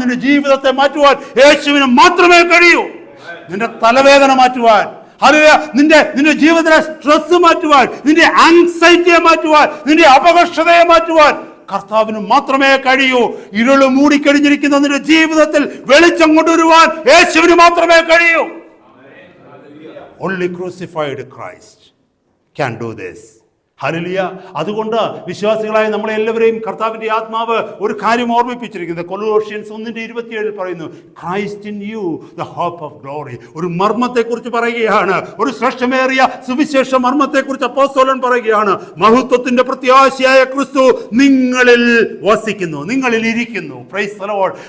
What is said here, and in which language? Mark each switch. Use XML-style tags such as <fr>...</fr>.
<ml>നിന്റെ ജീവിതത്തെ മാറ്റുവാൻ യേശുവിന് മാത്രമേ കഴിയൂ. നിന്റെ തലവേദന മാറ്റുവാൻ, നിന്റെ ജീവിതത്തിലെ സ്ട്രെസ് മാറ്റുവാൻ, നിന്റെ ആങ്സൈറ്റിയെ മാറ്റുവാൻ, നിന്റെ അപകർഷതയെ മാറ്റുവാൻ കർത്താവിന് മാത്രമേ കഴിയൂ. ഇരുള് മൂടിക്കഴിഞ്ഞിരിക്കുന്ന നിന്റെ ജീവിതത്തിൽ വെളിച്ചം കൊണ്ടുവരുവാൻ യേശുവിന് മാത്രമേ കഴിയൂ.</ml> <en>Only crucified Christ can do this.</en> <ml>Hallelujah. അതുകൊണ്ട് വിശ്വാസികളായ നമ്മളെല്ലാവരെയും കർത്താവിൻ്റെ ആത്മാവ് ഒരു കാര്യം ഓർമ്മിപ്പിച്ചിരിക്കുന്നത് കൊലോഷ്യൻസ് 1:27 പറയുന്നു,</ml> <en>Christ in you the hope of glory.</en> <ml>ഒരു മർമ്മത്തെക്കുറിച്ച് പറയുകയാണ്, ഒരു ശ്രേഷ്ഠമേറിയ സുവിശേഷ മർമ്മത്തെക്കുറിച്ച് അപ്പോസ്തലൻ പറയുകയാണ്. മഹത്വത്തിന്റെ പ്രത്യാശയായ ക്രിസ്തു നിങ്ങളിൽ വസിക്കുന്നു, നിങ്ങളിൽ ഇരിക്കുന്നു.</ml> <en>Praise the Lord.</en>